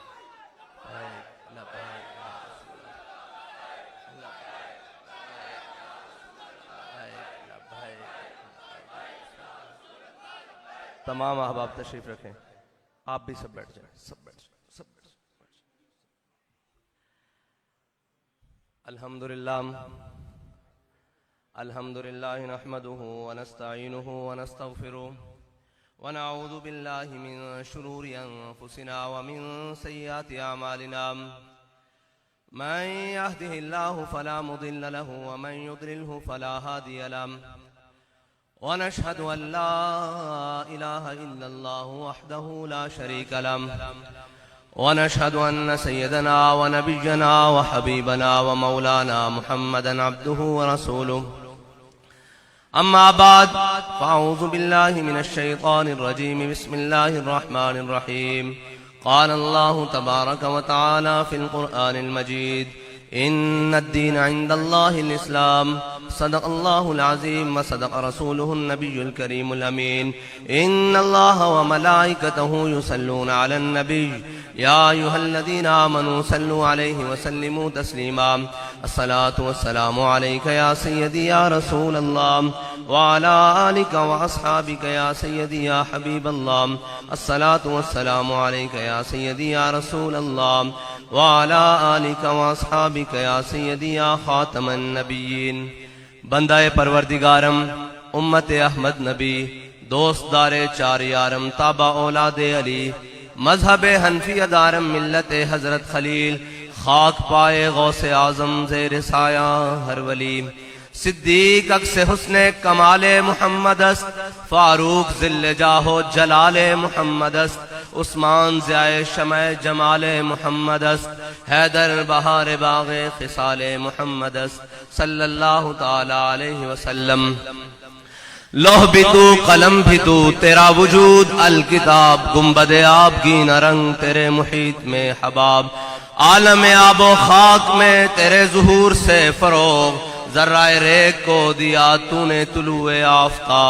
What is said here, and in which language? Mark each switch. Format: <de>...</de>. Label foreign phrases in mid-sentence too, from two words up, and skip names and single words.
<ur>تمام احباب تشریف رکھیں، آپ بھی سب بیٹھ جائیں، سب بیٹھ جائیں، سب بیٹھ جائیں.</ur> <ar>الحمد لله الحمد لله نحمده ونستعينه ونستغفره ونعوذ بالله من شرور أنفسنا ومن سيئات أعمالنا. من يهده الله فلا مضل له ومن يضلله فلا هادي له. ونشهد أن لا إله إلا الله وحده لا شريك له ونشهد أن سيدنا ونبينا وحبيبنا ومولانا محمدا عبده ورسوله. أما بعد فأعوذ بالله من الشيطان الرجيم. بسم الله الرحمن الرحيم. قال الله تبارك وتعالى في القرآن المجيد إن الدين عند الله الإسلام. صدق الله العظيم وصدق رسوله النبي الكريم الأمين. إن الله وملائكته يصلون على النبي يا أيها الذين آمنوا صلوا عليه وسلموا تسليما. الصلاة والسلام عليك يا سيدي يا رسول الله وعلى آلك وأصحابك يا سيدي يا حبيب الله. الصلاة والسلام عليك يا سيدي يا رسول الله وعلى آلك وأصحابك يا سيدي يا خاتم النبيين.</ar> <fa>بندهٔ پروردگارم, امت احمد نبی، دوستدار چار یارم، تابع اولاد علی، مذهب حنفیه دارم، ملت حضرت خلیل، خاک پای غوث اعظم زیر سایه هر ولی. صدیق عکس حسن کمال محمدست، فاروق ظل جاه و جلال محمدست، عثمان ضیای شمع جمال محمدست، حیدر بهار باغ خصال محمدست</fa> <ar>صلى الله تعالى عليه وسلم.</ar> <ur>لوح بھی تو قلم بھی تو، تیرا وجود الکتاب، گنبد آب کی نرنگ تیرے محیط میں حباب. عالم آب و خاک میں تیرے ظہور سے فروغ، ذرۂ ریگ کو دیا تو نے طلوع آفتاب.</ur>